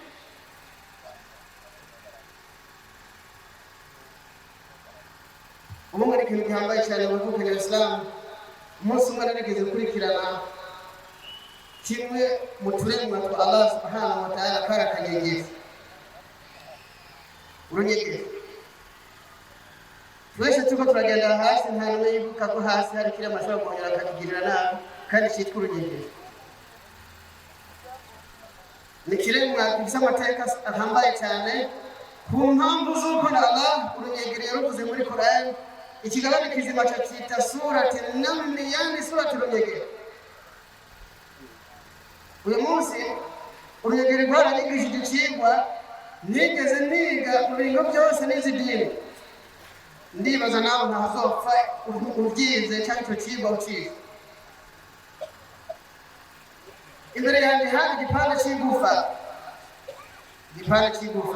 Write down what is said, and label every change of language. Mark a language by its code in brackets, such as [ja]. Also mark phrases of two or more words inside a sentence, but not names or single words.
[rn] Ubu ni ikintu gihambaye cyane mu bwoko bwa Islam. Umunsi umwe narigeze gukurikirana kimwe mu turemwa twa [ar] الله سبحانه وتعالى [rn] karakanyegeza urunyegeza. Twese tuko turagenda hasi nta n'umwe yibuka ko hasi hari kiri amashobora kongera akakigirira nabi kandi cyitwa urunyegeza. Ni kiremwa gifite amateka ahambaye cyane ku mpamvu z'uko Allah urunyegera yaruvuze muri Qur'an. Ikigabane kizima cyita [ar] سورة النمل, [rn] yani surati urunyegera. Uyu munsi urunyegera rwaranyigishije ikigwa nigeze niga mu bingo byose n'izidini. Ndibaza nawe ntazopfa ubyize cyangwa icyo kigwa ukize. Imbere yanjye hari igipande cy'igufa.